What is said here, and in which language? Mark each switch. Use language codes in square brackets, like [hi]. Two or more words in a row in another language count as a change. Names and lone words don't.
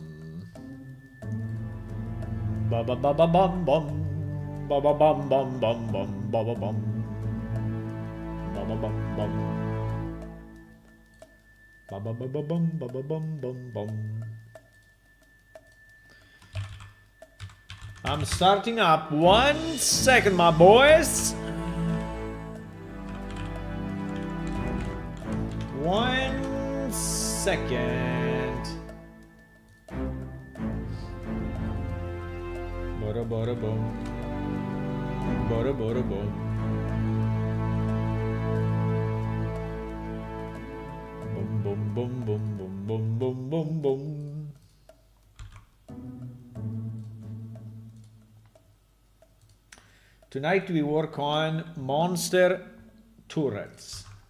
[en] Ba ba ba ba bum bum. Ba ba bum bum bum bum ba ba bum. Ba ba bum bum. Ba ba ba ba bum ba ba bum bum bum. I'm starting up. 1 second, my boys. 1 second. Bada bada boom. Bada bada boom. Boom boom boom boom boom boom boom boom. Tonight we work on monster turrets.